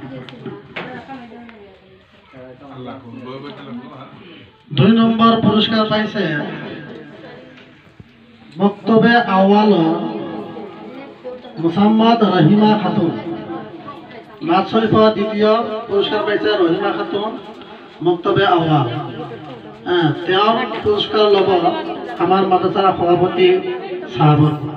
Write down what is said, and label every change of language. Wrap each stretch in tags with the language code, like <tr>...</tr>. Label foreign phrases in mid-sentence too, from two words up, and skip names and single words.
<as>2 নম্বৰ পুৰস্কাৰ পাইছে মক্তবে আউৱালৰ মুছাম্মদ ৰহিমা খাতুন। নাথ শরীফত দ্বিতীয় পুরস্কার পাইছে রহিমা খাতুন মক্তবে আউয়াল। তেওঁৰ পুরস্কার লব আমার মাদ্রাসার সভাপতি সাহাবত।</as>